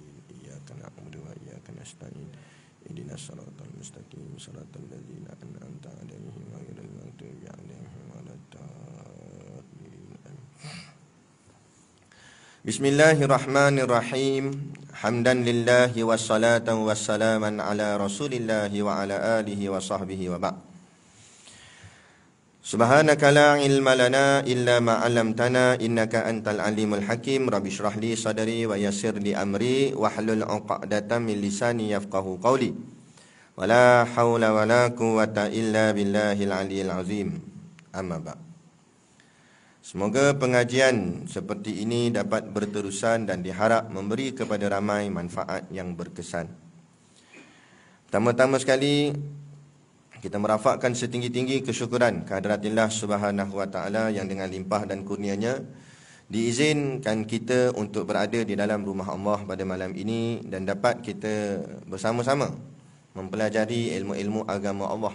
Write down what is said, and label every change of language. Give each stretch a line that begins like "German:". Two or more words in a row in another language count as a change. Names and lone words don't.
Arabic: إياك نعبد وإياك نستعين. اهدنا الصراط المستقيم. صراط الذين أنعمت عليهم غير المغضوب عليهم ولا الضالين. بسم الله الرحمن الرحيم. حمدا لله وصلاة وسلاما على رسول الله وعلى آله وصحبه وبعد. سبحانك لا علم لنا إلا ما علمتنا إنك أنت العليم الحكيم. رب اشرح لي صدري ويسر لي أمري واحلل عقدة من لساني يفقهوا قولي. ولا حول ولا قوة إلا بالله العلي العظيم. أما بعد.
Malay: Semoga pengajian seperti ini dapat berterusan dan diharap memberi kepada ramai manfaat yang berkesan. Pertama-tama sekali, kita merafakkan setinggi-tinggi kesyukuran kehadiratillah
Arabic: سبحانه وتعالى
Malay: yang dengan limpah dan kurnianya diizinkan kita untuk berada di dalam rumah Allah pada malam ini dan dapat kita bersama-sama mempelajari ilmu-ilmu agama Allah.